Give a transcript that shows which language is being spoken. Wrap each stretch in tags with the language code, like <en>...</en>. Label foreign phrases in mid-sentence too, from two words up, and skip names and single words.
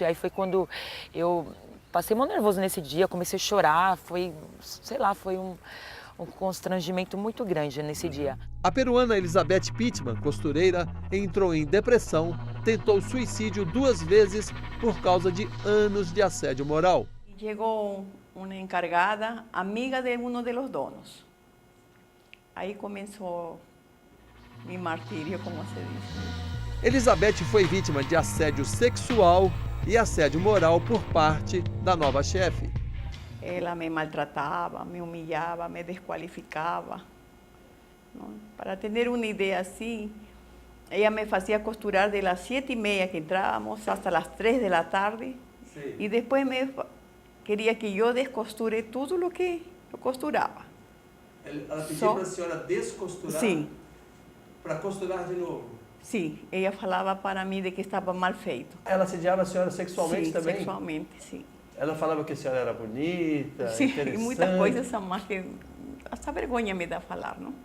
<pt>Aí foi quando eu passei muito nervoso nesse dia, comecei a chorar, foi, sei lá, foi um constrangimento muito grande nesse dia. A peruana Elizabeth Pittman, costureira, entrou em depressão, tentou suicídio 2 vezes por causa de anos de assédio moral.</pt> <es>Llegó una encargada, amiga de uno de los donos. Ahí comenzó mi martirio, como se dice.</es> <pt>Elizabeth foi vítima de assédio sexual e assédio moral por parte da nova chefe.</pt> <es>Ela me maltrataba, me humillaba, me descualificaba, ¿no? Para tener una idea así, ella me hacía costurar de las 7:30 que entrábamos hasta las 3 de la tarde. Sí. Y después quería que yo descosture todo lo que eu costuraba.</es> <pt>Ela pediu para a senhora descosturar? Sim. Para costurar de novo? Sim, ela falava para mim de que estava mal feito. Ela assediava a senhora sexualmente sim, também? Sexualmente, sim. Ela falava que a senhora era bonita, sim, interessante. E muitas coisas a mais que essa vergonha me dá falar, não?</pt>